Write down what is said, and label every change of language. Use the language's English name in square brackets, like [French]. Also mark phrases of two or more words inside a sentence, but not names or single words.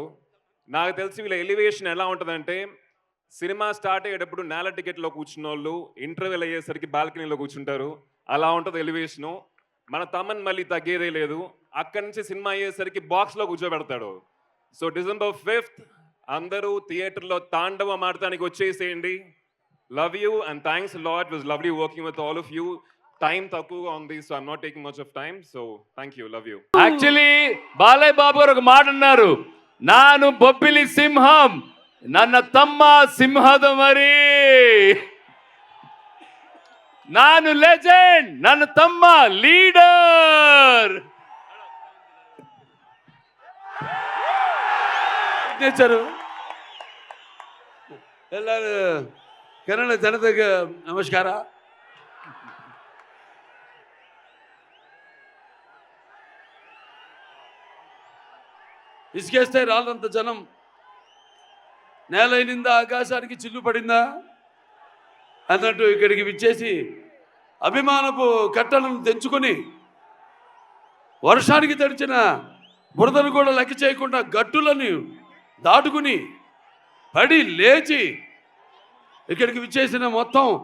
[Telugu] నాకు తెలిసి వీళ్ళ ఎలివేషన్ ఎలా ఉంటుందంటే, సినిమా స్టార్ట్ అయ్యేటప్పుడు నేల టికెట్లో కూర్చున్న వాళ్ళు ఇంటర్వెల్ అయ్యేసరికి బాల్కనీలో కూర్చుంటారు, అలా ఉంటుంది ఎలివేషను. మన తమ్మని మళ్ళీ తగ్గేదే లేదు, అక్కడి నుంచి సినిమా అయ్యేసరికి బాక్స్లో కూర్చోబెడతాడు. సో December 5th అందరూ థియేటర్లో తాండవం ఆడటానికి వచ్చేసేయండి. [English] Love you and thanks lot. Was lovely working with all of you. [Telugu] టైం తక్కువగా ఉంది, [English] so I'm not taking much of time. So thank you, love you. [Telugu] యాక్చువల్లీ బాలయ్య బాబు గారు ఒక మాట అన్నారు, నాను బొబ్బిలి సింహం, [Kannada] ನನ್ನ ತಮ್ಮ ಸಿಂಹದ ಮರಿ. ನಾನು ಲೆಜೆಂಡ್, ನನ್ನ ತಮ್ಮ ಲೀಡರ್. ಸಿಗ್ನೇಚರು. ಎಲ್ಲರೂ ಕನ್ನಡ ಜನತೆಗೆ ನಮಸ್ಕಾರ. [Telugu] ఇసుకేస్తే రాళ్ళంత జనం, నేలైనిందా ఆకాశానికి చిల్లు పడిందా అన్నట్టు ఇక్కడికి విచ్చేసి అభిమానపు కట్టలను తెంచుకొని వర్షానికి తడిచిన బురదను కూడా లెక్క చేయకుండా గట్టులను దాటుకుని పడి లేచి ఇక్కడికి విచ్చేసిన మొత్తం